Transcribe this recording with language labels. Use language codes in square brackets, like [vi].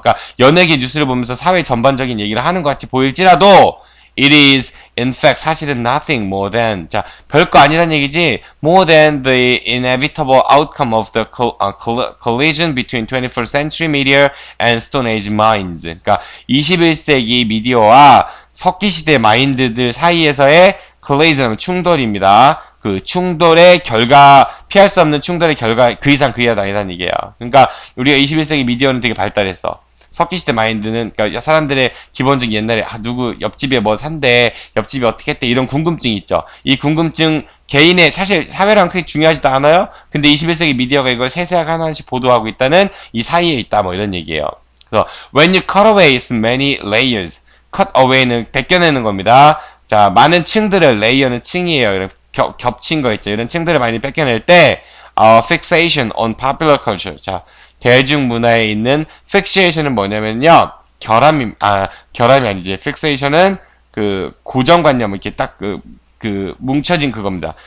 [ko] 그러니까 연예계 뉴스를 보면서 사회 전반적인 얘기를 하는 것 같이 보일지라도 [en] it is in fact [ko] 사실은 [en] nothing more than [ko] 자 별거 아니란 얘기지 [en] more than the inevitable outcome of the collision between 21st century media and Stone Age minds. [ko] 그러니까 21세기 미디어와 석기시대 마인드들 사이에서의 collision 충돌입니다. 그 충돌의 결과 피할 수 없는 충돌의 결과 그 이상 그 이하다 아니라는 얘기예요. 그러니까 우리가 21세기 미디어는 되게 발달했어. 석기시대 마인드는 그러니까 사람들의 기본적인 옛날에 누구 옆집에 뭐 산대 옆집이 어떻게 했대 이런 궁금증이 있죠. 이 궁금증 개인의 사실 사회랑 크게 중요하지도 않아요. 근데 21세기 미디어가 이걸 세세하게 하나씩 보도하고 있다는 이 사이에 있다 뭐 이런 얘기예요. 그래서 [en] when you cut away so many layers cut away는 [ko] 벗겨내는 겁니다. 자 많은 층들을 레이어는 층이에요. 이런 겹친 거 있죠. 이런 층들을 많이 뺏겨낼 때 [en] fixation on popular culture [ko] 자 대중문화에 있는 fixation은 뭐냐면요. 결함이 아니지. fixation은 그 고정관념 이렇게 딱 뭉쳐진 그겁니다.